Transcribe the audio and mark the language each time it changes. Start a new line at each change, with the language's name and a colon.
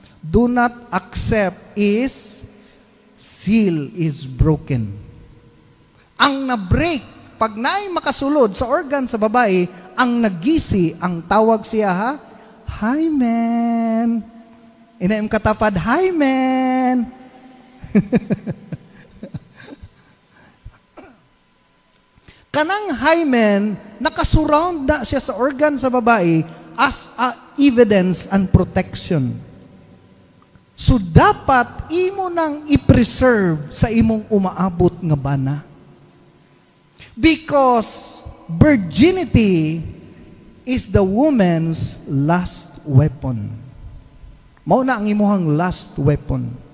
English: Do not accept is seal is broken.
Cebuano: Ang na-break, pag naay makasulod sa organ sa babae, ang nagisi, ang tawag siya ha, hymen. Inaim katapad, hymen. Kanang hymen, nakasurround na siya sa organ sa babae
English: as a evidence and protection.
Cebuano: So dapat imo nang i-preserve sa imong umaabot nga bana.
English: Because virginity is the woman's last weapon.
Cebuano: Mao na ang imuhang last weapon.